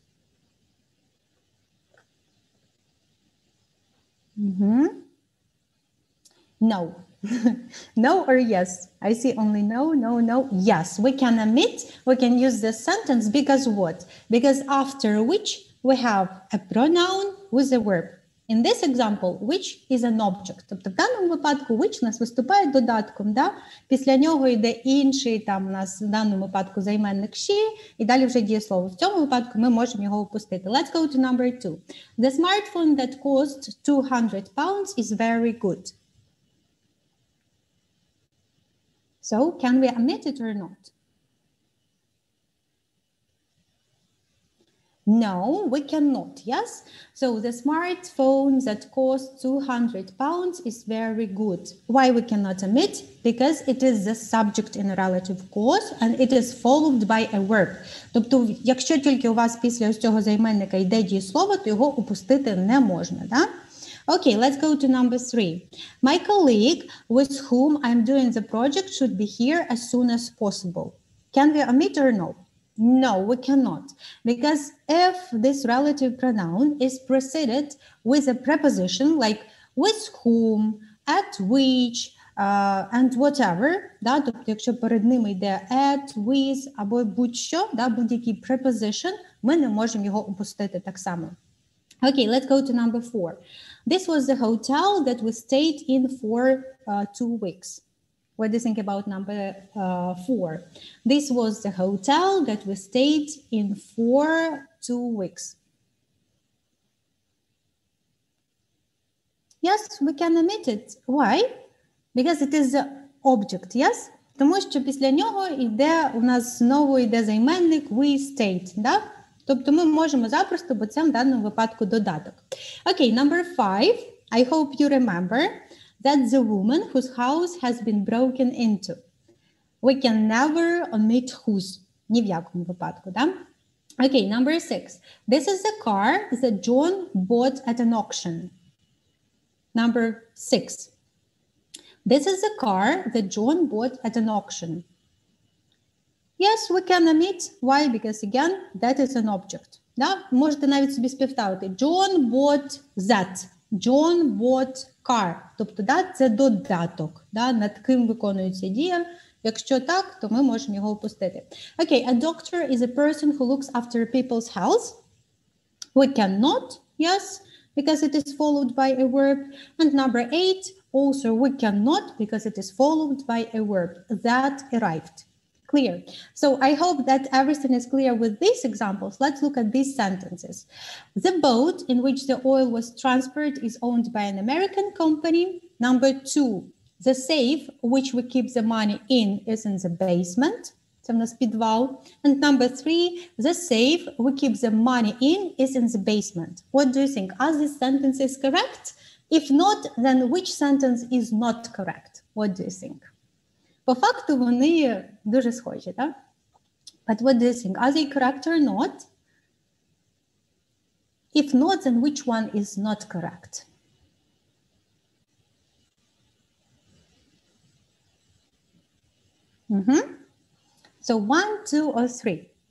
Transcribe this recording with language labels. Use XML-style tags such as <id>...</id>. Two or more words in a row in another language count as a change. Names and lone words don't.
<en>No. No or yes? I see only no, no, no. Yes, we can omit. We can use this sentence because what? Because after which we have a pronoun with a verb. In this example, which is an object.</en> <uk>Тобто в даному випадку which у нас виступає додатком, да? Після нього йде інший, там у нас в даному випадку займенник she, і далі вже дієслово. В цьому випадку ми можемо його опустити.</uk> <en>Let's go to number 2. The smartphone that cost £200 is very good. So, can we omit it or not? No, we cannot, yes? So the smartphone that costs £200 is very good. Why we cannot omit? Because it is the subject in a relative clause and it is followed by a verb.</en> <uk>Тобто, якщо тільки у вас після цього займенника йде дієслово, то його упустити не можна, да?</uk> <en>Okay, let's go to number 3. My colleague with whom I'm doing the project should be here as soon as possible. Can we omit or no? No, we cannot, because if this relative pronoun is preceded with a preposition like with whom, at which, and whatever,</en> <uk>да, тобто якщо перед ними йде</uk> <en>at, with</en> <uk>або будь-що, да, будь-який preposition, ми не можемо його опустити так само.</uk> <en>Okay, let's go to number 4. This was the hotel that we stayed in for 2 weeks. What do you think about number 4? This was the hotel that we stayed in for 2 weeks. Yes, we can omit it. Why? Because it is the object, yes?</en> <uk>Тому що після нього йде, у нас знову йде займенник</uk> <en>we stayed,</en> <uk>да? Тобто ми можемо запросто, бо це в даному випадку додаток.</uk> <en>Okay, number 5. I hope you remember. That's the woman whose house has been broken into. We can never omit whose.</en> <uk>Ні в якому випадку, да?</uk> <en>Okay, number 6. This is the car that John bought at an auction. Number 6. This is the car that John bought at an auction. Yes, we can omit. Why? Because again, that is an object.</en> <uk>Да? Можете навіть собі співставити.</uk> <en>John bought that. John bought car.</en> <uk>Тобто, да, це додаток, да, над ким виконується дія. Якщо так, то ми можемо його опустити.</uk> <en>Okay, a doctor is a person who looks after people's health. We cannot, yes, because it is followed by a verb. And number 8, also we cannot because it is followed by a verb. That arrived. Clear. So I hope that everything is clear with these examples. Let's look at these sentences. The boat in which the oil was transferred is owned by an American company. Number 2, the safe which we keep the money in is in the basement.</en> <uk>Це в нас підвал.</uk> <en>And number 3, the safe we keep the money in is in the basement. What do you think? Are these sentences correct? If not, then which sentence is not correct? What do you think?</en> <uk>По факту вони дуже схожі, так?</uk> <en>But what do you think? Are they correct or not? If not, then which one is not correct? So 1, 2, or 3?</en>